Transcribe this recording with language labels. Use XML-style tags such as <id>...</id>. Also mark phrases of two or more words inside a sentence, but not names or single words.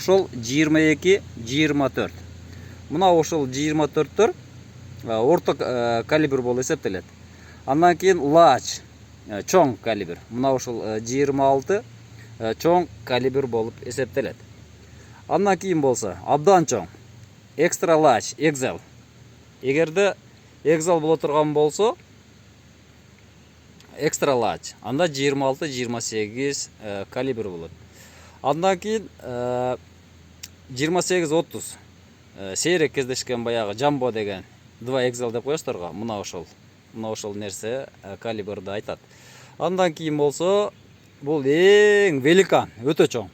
<ky>Ошол 22-24. Мына ошол 24төр орто калибр болуп эсептелет. Андан кийин large, чоң калибр. Мына ошол 26 чоң калибр болуп эсептелет. Андан кийин болсо абдан чоң</ky> <en>extra large,</en> <ky>XL. Эгерде XL боло турган болсо,</ky> <en>extra large,</en> <ky>анда 26-28 калибр болот. Андан кийин 28-30 сейрек кездешкен баягы jumbo деген 2XL деп коесуздар го. Мына ошол нерсе калибрды айтат. Андан кийин болсо, бул эң великан, өтө чоң.</ky>